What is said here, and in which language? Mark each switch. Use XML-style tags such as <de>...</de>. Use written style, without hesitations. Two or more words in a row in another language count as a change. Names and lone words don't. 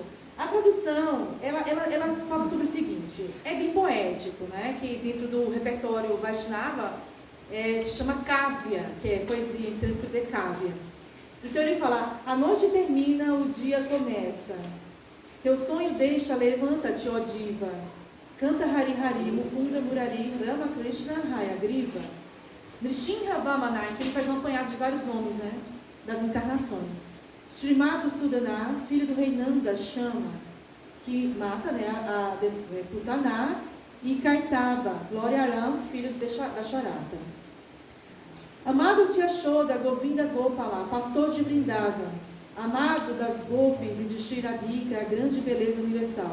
<pt>A tradução, ela fala sobre o seguinte, é bem poético, né, que dentro do repertório Vaishnava se chama Kavya, que é poesia, em sânscrito quer dizer Kavya. Então ele fala, a noite termina, o dia começa. Teu sonho deixa, levanta-te, ó diva. Canta Hari Hari, Mukunda Murari, Rama Krishna, Hayagriva. Nrishinha Vamanai, que ele faz um apanhado de vários nomes, né, das encarnações. Srimad Sudana, filho do rei Nanda, chama, que mata, né, a Putana, e Kaitava, Glória Aram, filho da Charata. Amado de Yashoda, Govinda Gopala, pastor de Vrindava, amado das Gopis e de Shiradika, a grande beleza universal.</pt>